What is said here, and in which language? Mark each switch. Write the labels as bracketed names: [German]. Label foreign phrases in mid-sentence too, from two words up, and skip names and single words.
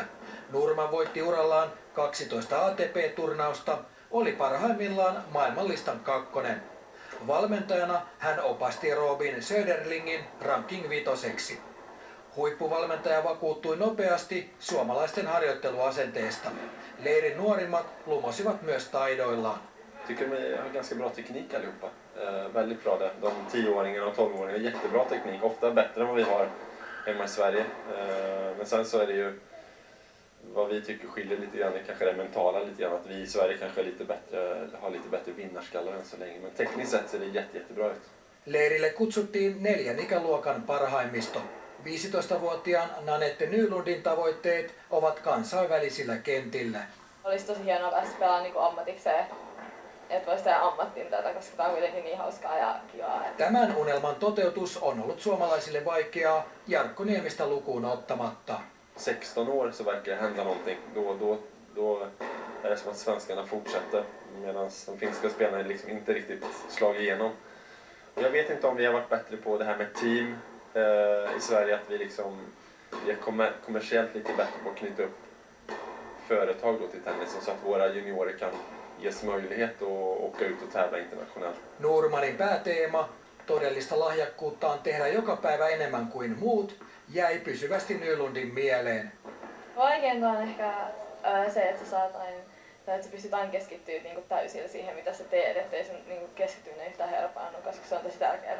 [Finnish] Norman voitti urallaan 12 ATP-turnausta, oli parhaimmillaan maailmanlistan kakkonen. Valmentajana hän opasti Robin Söderlingin ranking vitoseksi. Huippuvalmentaja vakuuttui nopeasti suomalaisten harjoitteluasenteesta. Leirin nuorimmat lumosivat myös taidoillaan. [Swedish] Tycker vi har ganska bra teknik allihopa. Väldigt bra det. De 10-åringarna och 12-åringarna har jättebra teknik, ofta bättre än vad vi har hemma i Sverige. Men sen så är det ju vad vi tycker skiljer lite grann, kanske det mentala lite grann, att vi i Sverige kanske är lite bättre, har lite bättre vinnarskallar än så länge. Men tekniskt sett ser det jättebra ut. [Finnish] Leirille kutsuttiin 4 ikäluokan parhaimmisto. 15-vuotiaan Nanette Nylundin tavoitteet ovat kansainvälisillä kentillä. Olisi tosi hienoa päästä pelaamaan niin ammatikseen, että voisi tehdä ammattiin tätä, koska tämä on kuitenkin niin hauskaa ja kivaa. Tämän unelman toteutus on ollut suomalaisille vaikeaa, Jarkko Niemistä lukuun ottamatta. [Swedish] 16 år så verkar det hända någonting. Då är det som att svenskarna fortsätter medan de finska spelarna liksom inte riktigt slagit igenom. Jag vet inte om vi har varit bättre på det här med team i Sverige, att vi är kommersiellt lite bättre på att knyta upp företag då till tennisen så att våra juniorer kan ges möjlighet att åka ut och tävla internationellt. [Finnish] Normanin pääteema, todellista lahjakkuuttaan tehdä joka päivä enemmän kuin muut, jäi pysyvästi Nylundin mieleen. Vaikeinta on ehkä se, että sä pystyt aina keskittyä niin täysillä siihen, mitä sä teet, ettei sun niin keskittyminen yhtään helppoa, koska se on tosi tärkeää.